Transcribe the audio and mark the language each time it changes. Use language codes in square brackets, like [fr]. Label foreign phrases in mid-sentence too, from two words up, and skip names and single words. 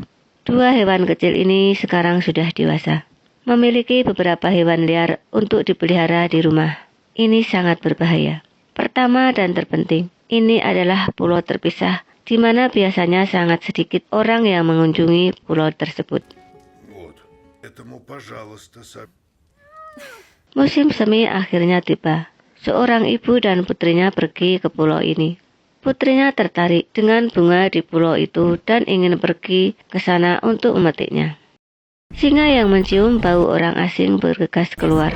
[id] 2 hewan kecil ini sekarang sudah dewasa. Memiliki beberapa hewan liar untuk dipelihara di rumah. Ini sangat berbahaya. Pertama dan terpenting, ini adalah pulau terpisah di mana biasanya sangat sedikit orang yang mengunjungi pulau tersebut. [ru] Вот. Этому, пожалуйста, [id] Musim semi akhirnya tiba. Seorang ibu dan putrinya pergi ke pulau ini. Putrinya tertarik dengan bunga di pulau itu dan ingin pergi ke sana untuk memetiknya. Singa yang mencium bau orang asing bergegas keluar.